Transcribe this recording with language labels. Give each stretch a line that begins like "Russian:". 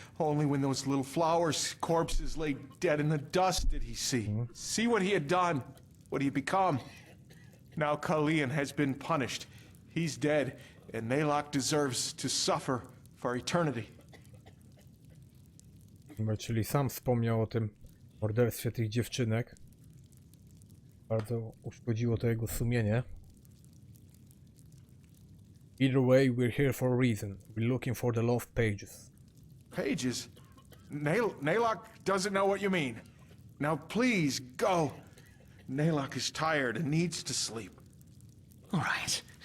English: Only when those little flowers' corpses lay dead in the dust did he see. See what he had done, what he had become. Now Kalian has been punished. He's dead, and Nalok deserves to suffer for eternity.
Polish: Czyli sam wspomniał o tym morderstwie tych dziewczynek. Bardzo uszkodziło to jego sumienie.
English: Either way, we're here for a reason. We're looking for the lost pages. Pages? Nalok doesn't know what you mean. Now please, go. Nalok is tired and needs to sleep. All right.